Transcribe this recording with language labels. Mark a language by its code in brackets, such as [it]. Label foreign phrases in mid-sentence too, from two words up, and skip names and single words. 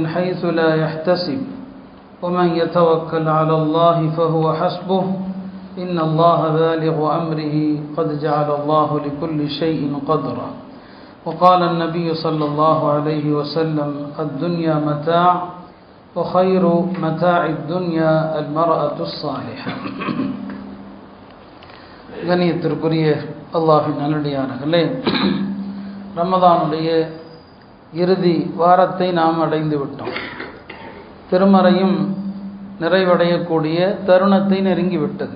[ar] حيث لا يحتسب ومن يتوكل على الله فهو حسبه إن الله بالغ أمره قد جعل الله لكل شيء قدرا وقال النبي صلى الله عليه وسلم الدنيا متاع وخير متاع الدنيا المرأة الصالحة [ta] கண்ணியத்திற்குரிய அல்லாஹ்வின் நல்லடியார்களே, ரமதானுடைய இறுதி வாரத்தை நாம் அடைந்து விட்டோம். திருமறையும் நிறைவடையக்கூடிய தருணத்தை நெருங்கிவிட்டது.